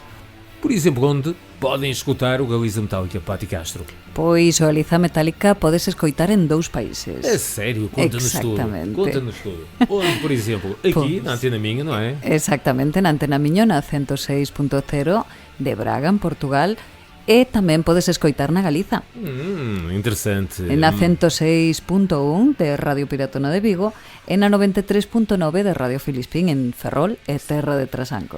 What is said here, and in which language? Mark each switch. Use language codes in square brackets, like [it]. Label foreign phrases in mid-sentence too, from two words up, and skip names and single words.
[pt] Por exemplo, onde podem escutar o Galiza Metálica, Pati Castro? [gl] Pois o Galiza Metálica podes escoitar en 2 países. [pt] É sério? Conta-nos tudo. Conta-nos tudo. Onde, por exemplo, aqui pois, na Antena Minho, não é? [gl] Exactamente, na Antena Miño, na 106.0 de Braga, en Portugal. E tamén podes escoitar na Galiza. [pt] Interessante. [gl] Na 106.1 de Radio Piratona de Vigo e na 93.9 de Radio Filispín en Ferrol e Terra de Trasancos.